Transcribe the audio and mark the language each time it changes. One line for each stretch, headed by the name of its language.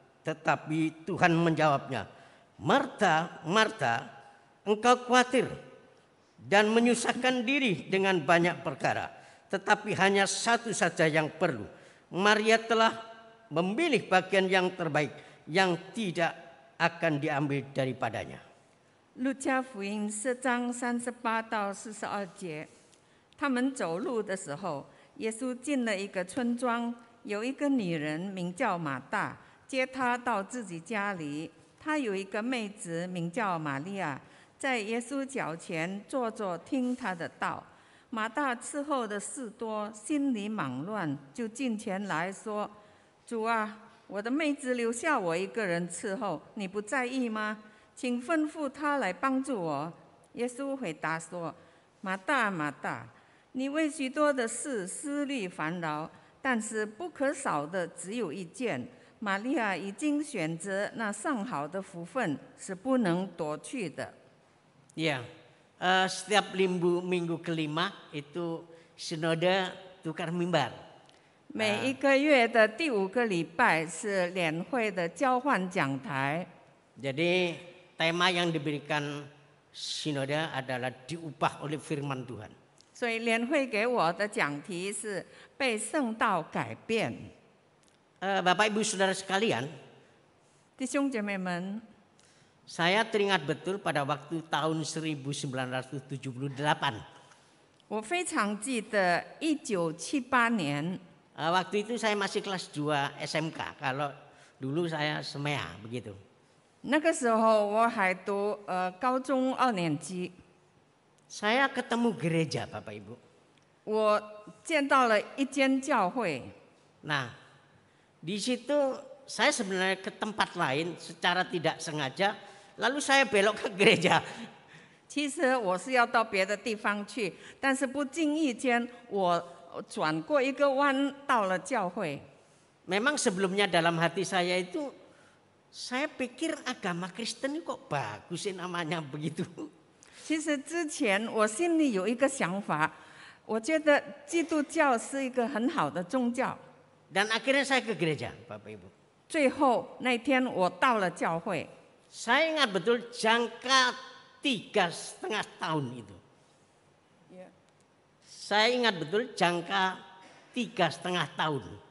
Indonesian: Tetapi Tuhan menjawabnya, Marta, Marta, engkau khawatir dan menyusahkan diri dengan banyak perkara. Tetapi hanya satu saja yang perlu. Maria telah memilih bagian yang terbaik yang tidak akan diambil daripadanya.
Chinese: 路加福音4章38到42节，他们走路的时候，耶稣进了一个村庄，有一个女人名叫马大，接他到自己家里。她有一个妹子名叫玛利亚，在耶稣脚前坐着听他的道。马大伺候的事多，心里忙乱，就进前来说：“主啊，我的妹子留下我一个人伺候，你不在意吗？请吩咐她来帮助我。” 耶稣回答说：“马大，马大，你为许多的事思虑烦恼，但是不可少的只有一件。玛利亚已经选择那上好的福分，是不能夺去的。”
Indonesian: Ya, setiap minggu kelima itu sinode tukar mimbar.
Chinese: 每一个月的第5个礼拜是联会的交换讲台。
Indonesian: Jadi tema yang diberikan sinode adalah diubah oleh firman Tuhan.
Chinese: 所以联会给我的讲题是被圣道改变。
Indonesian: Bapak Ibu Saudara sekalian,
Chinese: 弟兄姐妹们，
Indonesian: saya teringat betul pada waktu tahun 1978.
Chinese: 我非常记得1978年，
Indonesian: Waktu itu saya masih kelas 2 SMK. Kalau dulu saya SMEA begitu.
Chinese: 那个时候我还读高中2年级，
Indonesian: Saya ketemu gereja, Bapak Ibu.
Chinese: 我见到了一间教会。
Indonesian: Nah, di situ saya sebenarnya ke tempat lain secara tidak sengaja, lalu saya belok ke gereja.
Chinese: 其实我是要到别的地方去，但是不经意间我转过一个弯到了教会。
Indonesian: Memang sebelumnya dalam hati saya itu, saya pikir agama Kristen ini kok bagus sih namanya begitu.
Chinese: 其实之前我心里有一个想法，我觉得基督教是一个很好的宗教。
Indonesian: Dan akhirnya saya ke gereja, Bapak Ibu.
Chinese: 最后那天我到了教会，
Indonesian: Saya ingat betul jangka 3,5 tahun itu. Saya ingat betul jangka 3,5 tahun.